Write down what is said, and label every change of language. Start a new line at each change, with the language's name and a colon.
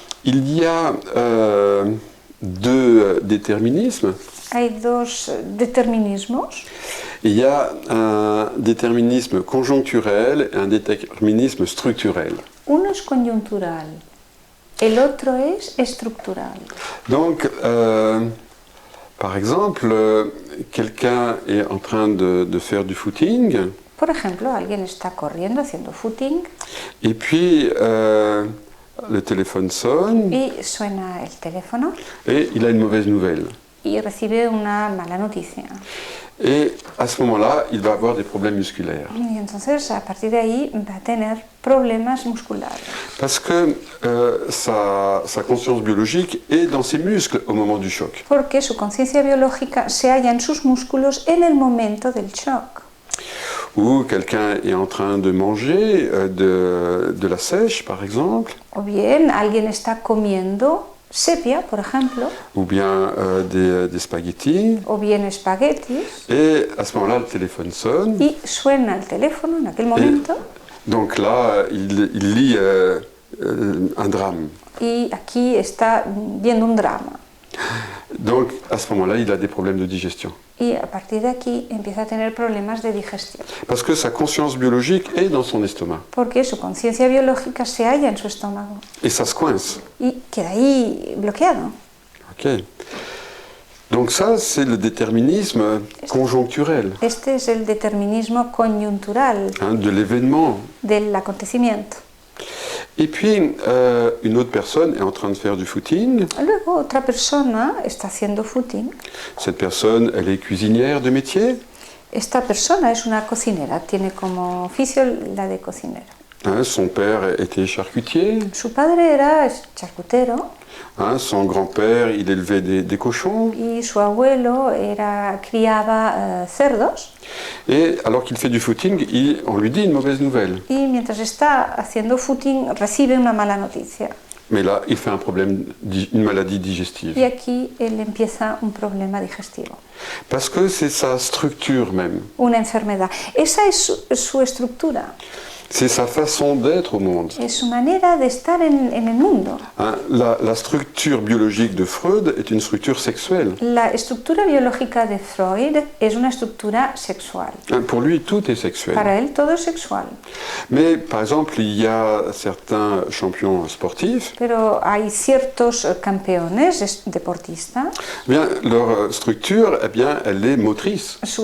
French: Il y a deux déterminismes.
Spanish: Hay dos determinismos.
French: Il y a un déterminisme conjoncturel et un déterminisme structurel.
Spanish: Uno es coyuntural, el otro es estructural.
French: Donc, par exemple, quelqu'un est en train de faire du footing.
Spanish: Por ejemplo, alguien está corriendo, haciendo footing.
French: Et puis, le téléphone sonne.
Spanish: Y suena el teléfono.
French: Et il a une mauvaise nouvelle.
Spanish: Y recibe una mala noticia.
French: Et à ce moment-là, il va avoir des problèmes musculaires.
Spanish: Y entonces a partir de ahí va a tener problemas musculares.
French: Parce que sa conscience biologique est dans ses muscles au moment du choc.
Spanish: Porque su conciencia biológica se halla en sus músculos en el momento del shock.
French: Ou quelqu'un est en train de manger de la sèche, par exemple.
Spanish: O bien alguien está comiendo sepia, por ejemplo,
French: Ou bien des spaghettis.
Spanish: o bien espaguetis,
French: Et à ce moment-là, le téléphone sonne.
Spanish: y suena el teléfono en aquel momento.
French: Donc là, il lit un drame.
Spanish: Y aquí está viendo un drama.
French: Donc à ce moment-là, il a des problèmes de digestion.
Spanish: Y a partir de aquí empieza a tener problemas de digestión.
French: Parce que sa conscience biologique est dans son estomac.
Spanish: Porque su conciencia biológica se halla en su estómago.
French: Et ça se coince.
Spanish: Y queda ahí bloqueado. Ok.
French: Donc ça, c'est le déterminisme conjoncturel,
Spanish: Este es el determinismo coyuntural
French: de l'événement.
Spanish: del acontecimiento.
French: Et puis, une autre personne est en train de faire du footing.
Spanish: Luego otra persona está haciendo footing.
French: Cette personne, elle est cuisinière de métier.
Spanish: Esta persona es una cocinera, tiene como oficio la de cocinera.
French: Son père était charcutier.
Spanish: Su padre era charcutero
French: Son grand-père, il élevait des cochons.
Spanish: y su abuelo criaba cerdos.
French: Et alors qu'il fait du footing, on lui dit une mauvaise nouvelle.
Spanish: Y mientras está haciendo footing recibe una mala noticia.
French: Mais là, il fait un problème, une maladie digestive.
Spanish: Y aquí él empieza un problema digestivo.
French: Parce que c'est sa structure même.
Spanish: Una enfermedad. Esa es su estructura.
French: C'est sa façon d'être au monde.
Spanish: Es su manera de estar en el mundo.
French: La structure biologique de Freud est une structure sexuelle.
Spanish: La estructura biológica de Freud es una estructura sexual.
French: Pour lui, tout est sexuel.
Spanish: Para él todo es sexual.
French: Mais par exemple, il y a certains champions sportifs.
Spanish: Pero hay ciertos campeones deportistas
French: Bien, leur structure, eh bien, elle est motrice.